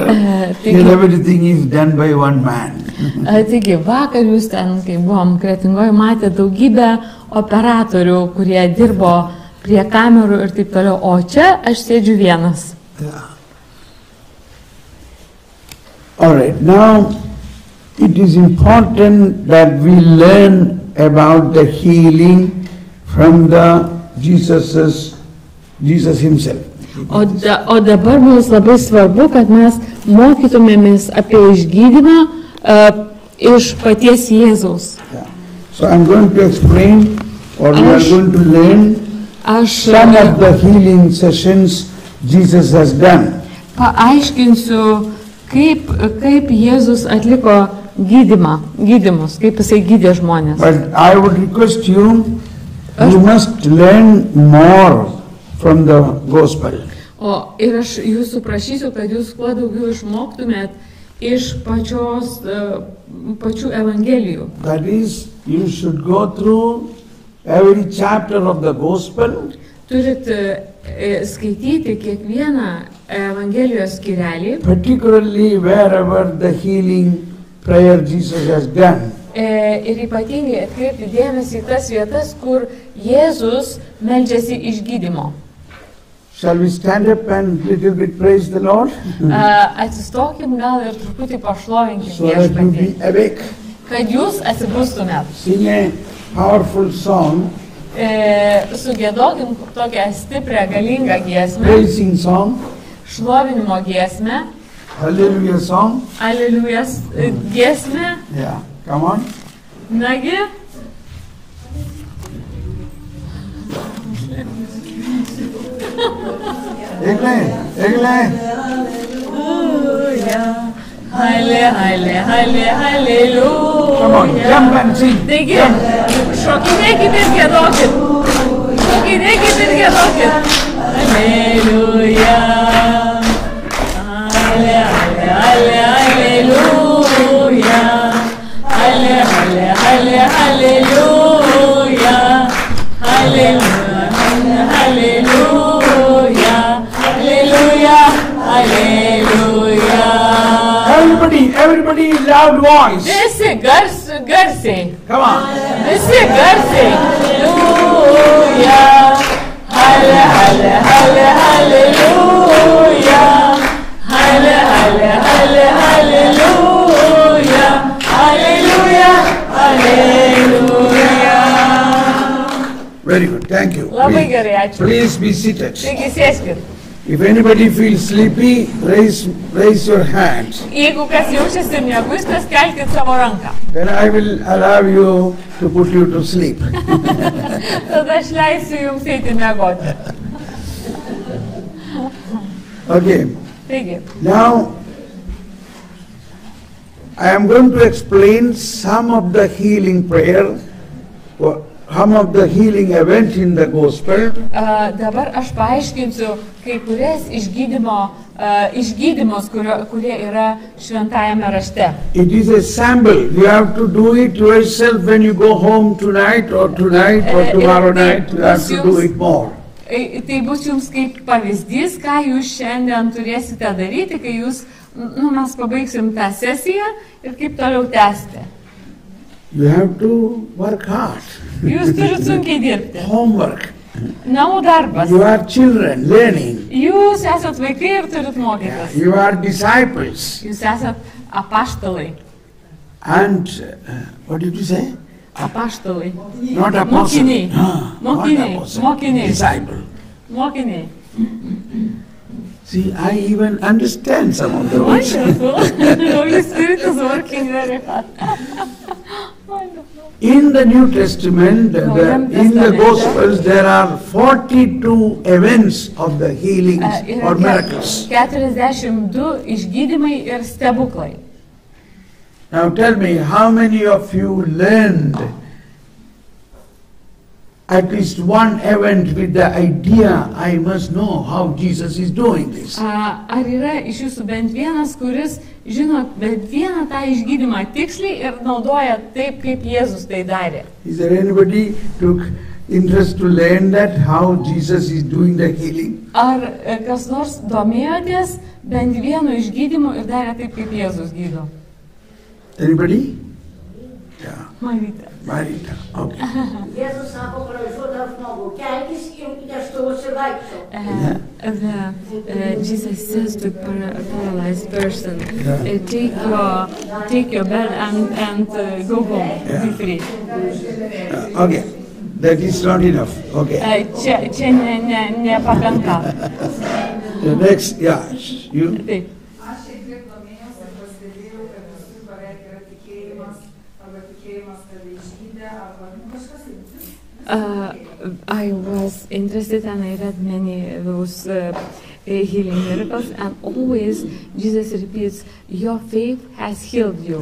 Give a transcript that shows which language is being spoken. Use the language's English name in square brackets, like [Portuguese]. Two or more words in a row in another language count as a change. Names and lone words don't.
[English] Here everything is done by one man. [Lithuanian] Taigi, vakar jūs ten, kai buvom Kretingoje, matė daugybę operatorių, kurie dirbo prie kamerų ir taip toliau, o čia aš sėdžiu vienas. [English] Yeah. All right, now it is important that we learn about the healing from the Jesus himself. [Lithuanian] O dabar mums labai svarbu, kad mes mokytumėmės apie išgydymą iš paties Jėzaus. [English] Yeah. So I'm going to explain, or we are going to learn some of the healing sessions Jesus has done. [Lithuanian] Paaiškinsiu, kaip Jėzus atliko gydymus, kaip jisai gydė žmonės. [English] But I would request you must learn more from the gospel. [Lithuanian] O ir aš jūsų prašysiu, kad jūs kuo daugiau išmoktumėt iš pačių evangelijų. [English] That is, you should go through every chapter of the gospel. [Lithuanian] Turit skaityti kiekvieną evangelijos skyrelį. [English] Particularly wherever the healing prayer Jesus has done. [Lithuanian] Ir ypatingai atkreipti dėmesį į tas vietas, kur Jėzus meldžiasi išgydymo. [English] Shall we stand up and little bit praise the Lord? [Lithuanian] Atsistokim gal ir truputį pašlovinkim [English] So that you [Lithuanian] viešpatį, [English] be awake. [Lithuanian] kad jūs atsibustumėt. [English] Sing a powerful song, [Lithuanian] Sugėdokim tokią stiprią, galingą giesmę, [English] praising song, [Lithuanian] šlovinimo giesmę, [English] hallelujah song. [Lithuanian] Aleliujas giesmę. [English] Yeah, come on. [Lithuanian] Nagi. Egle. [English] Hallelujah. Come on, jump and sing. [Lithuanian] Taigi, šokinėkit ir giedokit. Šokinėkit ir giedokit. Alleluja. Alleluja. Alleluja. Alleluja. Alleluja. [English] Everybody loud voice. [Lithuanian] Visi garsiai. [English] Come on. [Lithuanian] Visi garsiai. Alleluja. Alleluja. Alleluja. [English] Very good, thank you. [Lithuanian] Labai gerai, ačiū. [English] Please be seated. [Lithuanian] Taigi sėskit. [English] If anybody feels sleepy, raise your hands. [Lithuanian] Jeigu kas jaučiasi mieguistas, kelkit savo ranką. [English] Then I will allow you to put you to sleep. [Lithuanian] Tada aš leisiu jums eiti miegoti. [English] Okay. [Lithuanian] Taigi, [English] Now, I am going to explain some of the healing prayer, some of the healing event in the gospel. [Lithuanian] dabar aš paaiškinsiu kai kurias išgydymus, kurie yra šventajame rašte. [English] It is a sample. You have to do it yourself when you go home tonight or tomorrow night. You have to do it more. [Lithuanian] Tai bus jums kaip pavyzdys, ką jūs šiandien turėsite daryti, kai jūs mes pabaigsim tą sesiją ir kaip toliau tęsti. [English] You have to work hard. [Lithuanian] Jūs turite sunkiai dirbti. [English] Homework. [Lithuanian] Namų darbas. [English] You are children learning. [Lithuanian] Jūs esat vaikai ir turit mokytis. [English] You are disciples. [Lithuanian] Jūs esat apaštalai. [English] And what did you say? [Lithuanian] Apaštalai. [English] Not apostle. [Lithuanian] Mokiniai. [English] Not [Lithuanian] Mokiniai. [English] apostle. [Lithuanian] Mokiniai. [English] Disciple. [Lithuanian] Mokiniai. [English] See, I even understand some of the words. Wonderful. Holy Spirit is working very hard. Wonderful. In the New Testament, in the Gospels, there are 42 events of the healings or miracles. [Lithuanian] 42 išgydymai ir stebuklai. [English] Now tell me, how many of you learned at least one event with the idea, I must know how Jesus is doing this? [Lithuanian] Ar yra iš jūsų bent vienas, kuris žino bent vieną tą išgydymą tiksliai ir naudoja taip, kaip Jėzus tai darė? [English] Is there anybody took interest to learn that, how Jesus is doing the healing? [Lithuanian] Ar kas nors domėjotės bent vienu išgydymu ir darė taip, kaip Jėzus gydo? [English] Anybody? Yeah. Marita. Marita, okay. [Lithuanian] Jėzus sako, pražuda žmogų, kelkis ir neštuvosi vaikščio. [English] Jesus says to paralyzed person, take your bed and go home, be free. Okay, that is not enough. Okay. [Lithuanian] Čia nepakanka. [English] The next, yeah, you. [Lithuanian] Taip. [English] I was interested and I read many of those healing miracles, and always Jesus repeats, your faith has healed you.